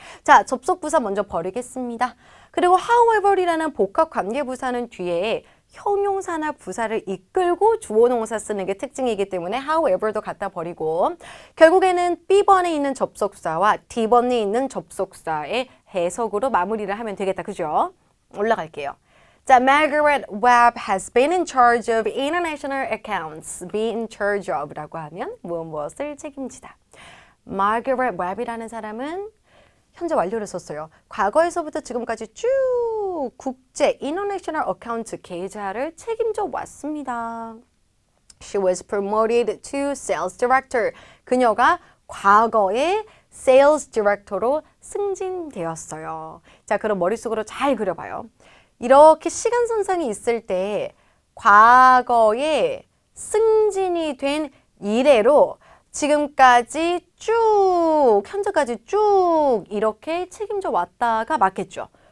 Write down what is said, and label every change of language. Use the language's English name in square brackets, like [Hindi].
[Korean] 자, 접속부사 먼저 버리겠습니다. 그리고 however이라는 복합관계부사는 뒤에 형용사나 부사를 이끌고 주어 동사 쓰는 게 특징이기 때문에 however도 갖다 버리고 결국에는 B번에 있는 접속사와 D번에 있는 접속사의 해석으로 마무리를 하면 되겠다. 그죠? 올라갈게요. [English] 자, Margaret Webb has been in charge of international accounts. be in charge of [Korean] 라고 하면 무엇을 책임지다. Margaret Webb이라는 사람은 현재 완료를 썼어요. 과거에서부터 지금까지 쭉 국제 international account 계좌를 책임져 왔습니다. [English] She was promoted to sales director. [Korean] 그녀가 과거에 sales director로 승진되었어요. 자, 그럼 머릿속으로 잘 그려봐요. 이렇게 시간선상이 있을 때 과거에 승진이 된 이래로 지금까지 쭉, 현재까지 쭉 이렇게 책임져 왔다가 맞겠죠.